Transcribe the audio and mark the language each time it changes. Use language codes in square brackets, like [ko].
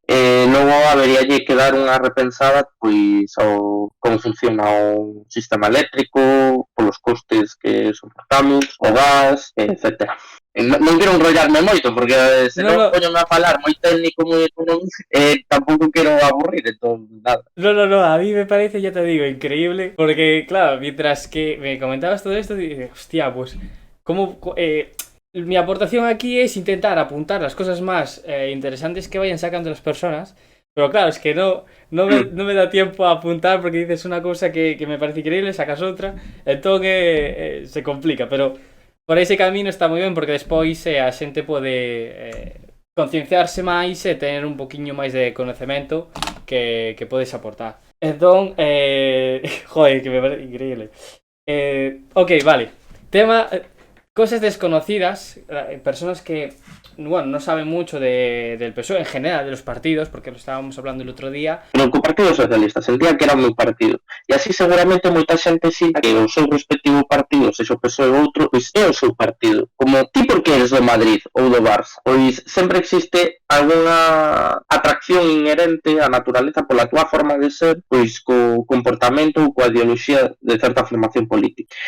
[gl] Logo habería que dar unha repensada pois ao como funciona o sistema eléctrico, polos costes que soportamos, o gas, etc. Non quero enrollarme moito, porque se non [es] No, [gl] poñome a falar moi técnico, moi económico, tampouco quero aburrir, entón, nada. [es] no, a mí me parece, ya te digo, increíble, porque claro, mientras que me comentabas todo esto, dije, hostia, pues, ¿cómo? Mi aportación aquí es intentar apuntar las cosas más interesantes que vayan sacando las personas, pero claro, es que no me da tiempo a apuntar porque dices una cosa que me parece increíble, sacas [gl] outra, entón se complica, pero por ese camino está moi ben porque despois a xente pode concienciarse máis e tener un poquinho máis de conocemento que podes aportar. Entón, joder, que me parece increíble. Ok, vale. [es] Tema, cosas desconocidas, personas que, bueno, no saben mucho del PSOE en general, de los partidos, porque lo estábamos hablando el otro día. [gl] No, co Partido Socialista, sentía que era o meu partido. E así seguramente moita xente sinta que o seu respectivo partido, sexa o PSOE ou outro, pois é o seu partido. Como ti porque eres do Madrid ou do Barça, pois sempre existe algunha atracción inherente á naturaleza pola túa forma de ser, pois co comportamento ou coa ideoloxía de certa formación política.